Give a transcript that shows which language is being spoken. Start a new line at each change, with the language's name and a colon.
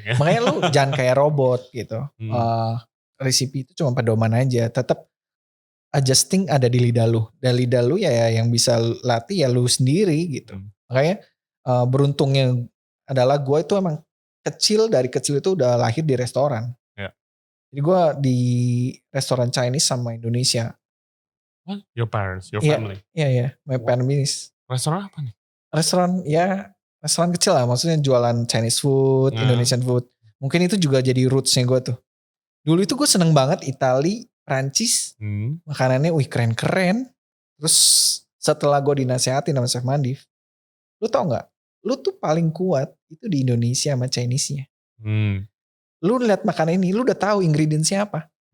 Indonesian: Makanya lu jangan kayak robot gitu. Resipi itu cuma pedoman aja. Tetap adjusting ada di lidah lu. Dan lidah lu ya yang bisa latih ya lu sendiri gitu. Makanya beruntungnya adalah gue itu emang dari kecil itu udah lahir di restoran. Jadi gue di restoran Chinese sama Indonesia.
English: What? Your parents, your family?
Indonesian: Iya,
English: my parents.
Indonesian: Restoran apa nih? Restoran kecil lah. Maksudnya jualan
English: Chinese food, Indonesian food.
Indonesian: Mungkin itu juga jadi rootsnya gue tuh. Dulu itu gue seneng banget Itali, Prancis. Makanannya keren-keren. Terus setelah gue dinasehatin sama Chef Mandif. Lu tau gak? Lu tuh paling kuat itu di Indonesia sama Chinese-nya. Lu lihat makanan ini, lu udah tahu ingredients-nya apa.